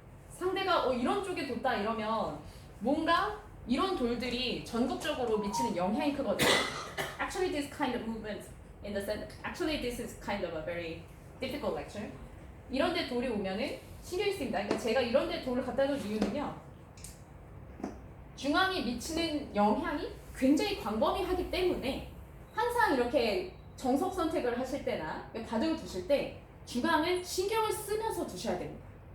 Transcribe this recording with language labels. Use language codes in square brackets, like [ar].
[ko] 상대가 이런 쪽에 뒀다 이러면 뭔가 이런 돌들이 전국적으로 미치는 영향이 크거든요. [en] Actually, this kind of movement in the sense, actually this is kind of a very difficult lecture. [ko] 이런 데 돌이 오면은 신경이 쓰입니다. 그러니까 제가 이런 데 돌을 갖다 놓은 이유는요. 중앙이 미치는 영향이 굉장히 광범위하기 때문에 항상 이렇게 정석 선택을 하실 때나 바둑을 두실 때 중앙을 신경을 쓰면서 두셔야 됩니다.